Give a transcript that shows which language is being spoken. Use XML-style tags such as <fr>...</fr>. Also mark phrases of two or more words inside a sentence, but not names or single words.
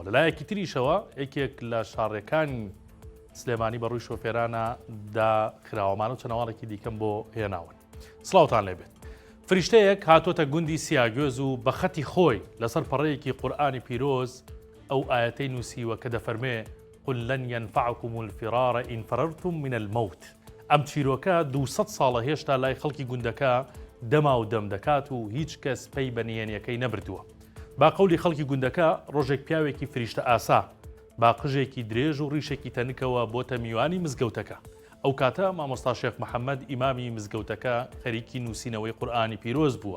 <ckb>لەلایەکی تریشەوە یەکێک لە شارڕێکانی سلێمانی بەڕووی شۆفێرانە داخراوەمان و چەنەواڵێکی دیکەم بۆ هێناون. سڵاوتان لێبێت. فریشتەیەک هاتۆتە گوندی سیاگوێز و بە خەتی خۆی لەسەر پەڕەیەکی قورئانی پیرۆز ئەو ئاەتەی نووسیوە کە دەفەرمێ</ckb> <ar>قل لن ينفعكم الفرار إن فررتم من الموت.</ar> <ckb>ئەم چیرۆکە 200 ساڵە هێشتا لای خەڵکی گوندەکە دەما و دەم دەکات و هیچ کەس پێی بەنیێنیەکەی نەبردووە. با قەولی خەڵکی گوندەکە ڕۆژێک پیاوێکی فریشتە ئاسا با قژێکی درێژ و ڕیشێکی تەنکەوە بۆتە میوانی مزگەوتەکە. ئەو کاتە مامۆستا شێخ محەممەد ئیمامی مزگەوتەکە خەریکی نووسینەوەی قورئانی پیرۆز بووە.</ckb>